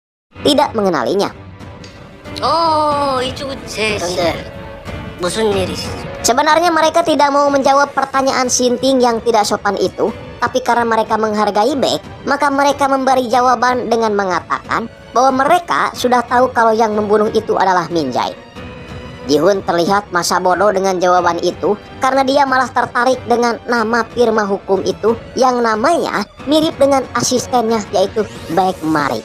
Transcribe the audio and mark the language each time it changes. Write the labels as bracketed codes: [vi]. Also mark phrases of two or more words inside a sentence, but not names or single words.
[id] tidak mengenalinya. [ko] 이쪽은 제 그런데 무슨 일이시죠? [id] Sebenarnya mereka tidak mau menjawab pertanyaan Sinting yang tidak sopan itu, tapi karena mereka menghargai Beck, maka mereka memberi jawaban dengan mengatakan bahwa mereka sudah tahu kalau yang membunuh itu adalah Minjai. Jihun terlihat masa bodoh dengan jawaban itu karena dia malah tertarik dengan nama firma hukum itu yang namanya mirip dengan asistennya, yaitu Beck Mari.